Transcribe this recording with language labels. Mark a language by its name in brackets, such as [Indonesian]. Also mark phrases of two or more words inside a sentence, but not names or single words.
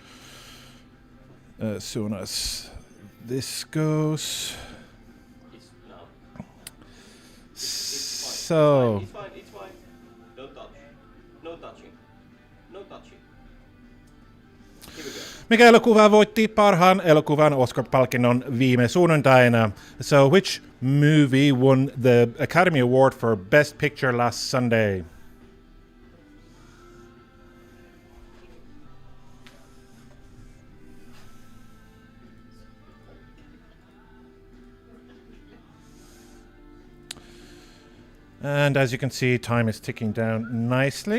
[English] As soon as this goes. So. It's fine. Don't touch. No touching. Here we go. [Finnish] Mikä elokuva voitti parhaan elokuvan Oscar-palkinnon viime sunnuntaina? [English] So, which movie won the Academy Award for Best Picture last Sunday? And as you can see, time is ticking down nicely.